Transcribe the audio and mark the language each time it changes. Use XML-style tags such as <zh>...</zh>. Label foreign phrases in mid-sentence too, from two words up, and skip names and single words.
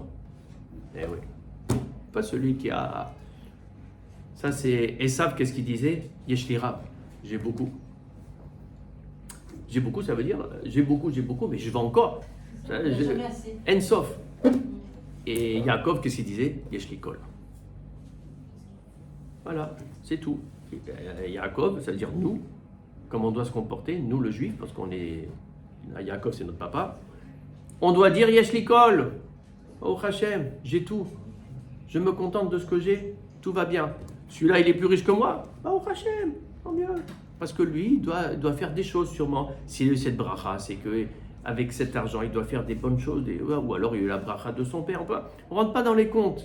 <fr>Eh oui. Pas celui qui a... Ça, c'est... Esav, qu'est-ce qu'il disait?</fr> <he>יש לי רב.</he> <fr>J'ai beaucoup. J'ai beaucoup, ça veut dire j'ai beaucoup, mais je vais encore. Jamais assez. Ensof. Et Yaakov, qu'est-ce qu'il disait?</fr> <he>יש לי כל.</he> <fr>Voilà, c'est tout. Yaakov, ça veut dire nous, comment on doit se comporter, nous le juif, parce qu'on est... Yaakov, c'est notre papa. On doit dire</fr> <he>יש לי כל.</he> <fr>Oh Hachem, j'ai tout. Je me contente de ce que j'ai, tout va bien. Celui-là, il est plus riche que moi. Oh Hachem, tant mieux. Parce que lui, il doit faire des choses sûrement. S'il a eu cette bracha, c'est qu'avec cet argent, il doit faire des bonnes choses. Ou alors, il a eu la bracha de son père. On ne rentre pas dans les comptes.</fr>